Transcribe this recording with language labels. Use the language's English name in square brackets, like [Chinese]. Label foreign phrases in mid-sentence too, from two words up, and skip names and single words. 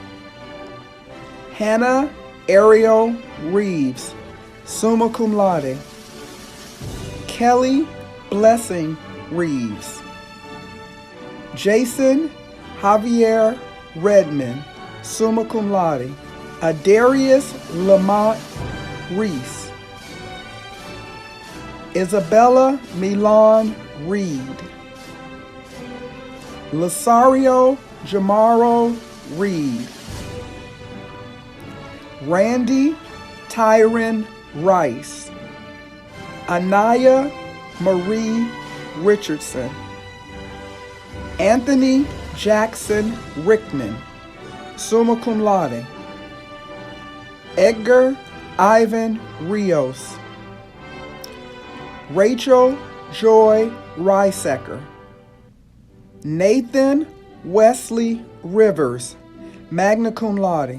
[English] Hannah Ariel Reeves, [Latin] summa cum laude. [English] Kelly Blessing Reeves. Jason Javier Redmond, [Latin] summa cum laude. [English] Adarius Lamont Reese. Isabella Milan Reed. Lasario Jamaro Reed. Randy Tyron Rice. Anaya Marie Richardson. Anthony Jackson Rickman, [Latin] summa cum laude. [English] Edgar Ivan Rios. Rachel Joy Reisecker. Nathan Wesley Rivers, [Latin] magna cum laude.